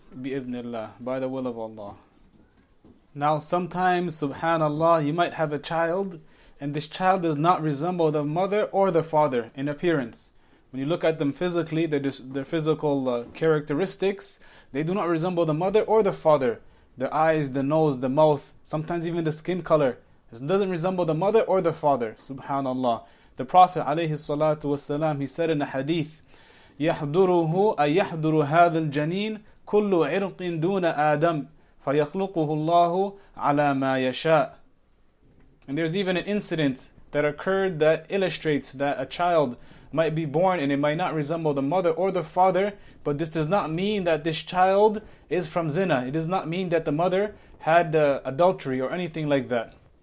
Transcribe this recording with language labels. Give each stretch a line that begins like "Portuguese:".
English: Bi'idhnillah, by the will of Allah. Now sometimes, subhanallah, you might have a child, and this child does not resemble the mother or the father in appearance. When you look at them physically, their physical characteristics, they do not resemble the mother or the father. The eyes, the nose, the mouth, sometimes even the skin color. This doesn't resemble the mother or the father. Subhanallah. The Prophet ﷺ, he said in a hadith,
Arabic: يَحْضُرُهُ أَيَحْضُرُ هَذَا الْجَنِينَ كُلُّ عِرْقٍ دُونَ آدَمٍ فَيَخْلُقُهُ اللَّهُ عَلَى مَا يَشَاءُ.
English: And there's even an incident that occurred that illustrates that a child might be born and it might not resemble the mother or the father, but this does not mean that this child is from zina. It does not mean that the mother had adultery or anything like that.